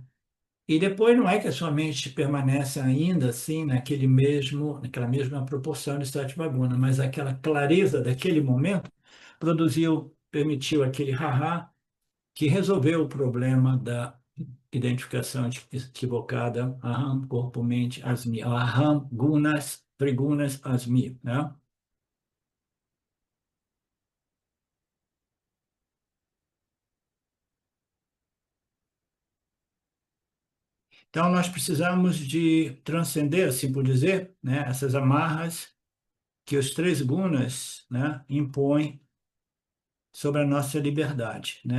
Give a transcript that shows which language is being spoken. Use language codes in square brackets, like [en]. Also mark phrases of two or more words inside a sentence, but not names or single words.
[pt] E depois não é que a sua mente permanece ainda assim naquela mesma proporção de Sattva-guna, mas aquela clareza daquele momento permitiu aquele haha que resolveu o problema da identificação equivocada, aham, corpo, mente, [sa] asmi, aham, gunas, trigunas, asmi, [pt] né? Então, nós precisamos de transcender, assim por dizer, né, essas amarras que os três gunas, né, impõem sobre a nossa liberdade, né?